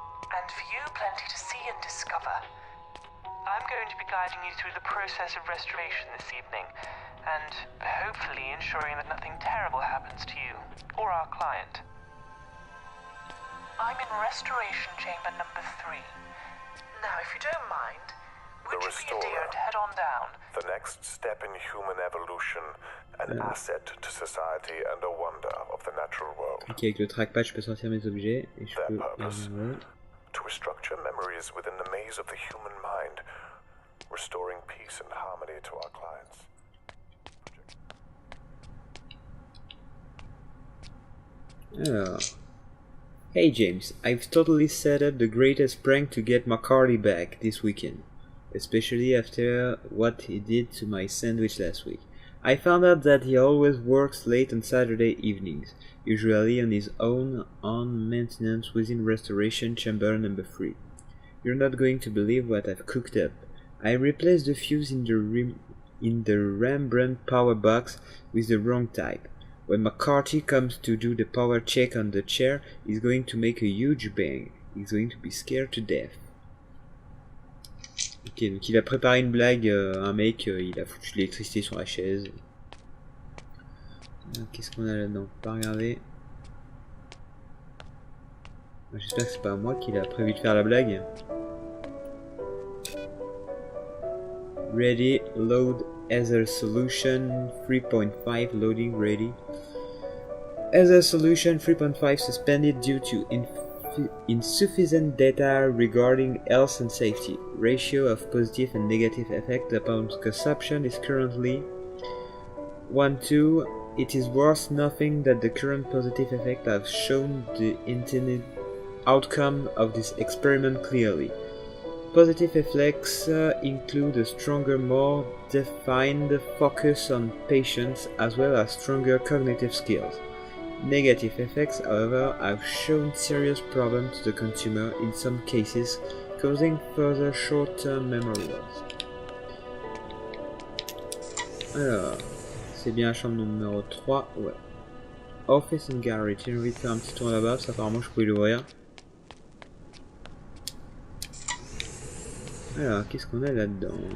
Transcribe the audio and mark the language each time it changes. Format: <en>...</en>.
<en>And for you, plenty to see and discover. I'm going to be guiding you through the process of restoration this evening, and hopefully ensuring that nothing terrible happens to you or our client. I'm in restoration chamber number 3. Now, if you don't mind, would you be a dear and head on down? The next step in human evolution, an asset to society and a wonder of the natural world.</en> <fr>Ok, avec le trackpad, je peux sortir mes objets et je peux</fr> <en>to restructure memories within the maze of the human mind, restoring peace and harmony to our clients.</en> <fr>Alors.</fr> <en>Hey James, I've totally set up the greatest prank to get McCarty back this weekend, especially after what he did to my sandwich last week. I found out that he always works late on Saturday evenings, usually on his own on maintenance within restoration chamber number 3. You're not going to believe what I've cooked up. I replaced the fuse in the Rembrandt power box with the wrong type. When McCarthy comes to do the power check on the chair, he's going to make a huge bang. He's going to be scared to death.</en> <fr>Ok, donc il a préparé une blague à un mec, il a foutu de l'électricité sur la chaise. Qu'est-ce qu'on a là-dedans? Pas regarder. J'espère que c'est pas moi qui l'a prévu de faire la blague.</fr> <en>Ready, load, Ether solution 3.5 loading ready. Ether solution 3.5 suspended due to insufficient data regarding health and safety. Ratio of positive and negative effect upon consumption is currently 1:2. It is worth nothing that the current positive effect has shown the intended outcome of this experiment clearly. Positive effects include a stronger, more defined focus on patients as well as stronger cognitive skills. Negative effects, however, have shown serious problems to the consumer in some cases, causing further short-term memory loss.</en> <fr>Alors, c'est bien la chambre numéro 3, ouais. Office and Gallery, j'ai envie de faire un petit tour là-bas, ça apparemment je pouvais l'ouvrir. Alors, qu'est-ce qu'on a là-dedans?</fr>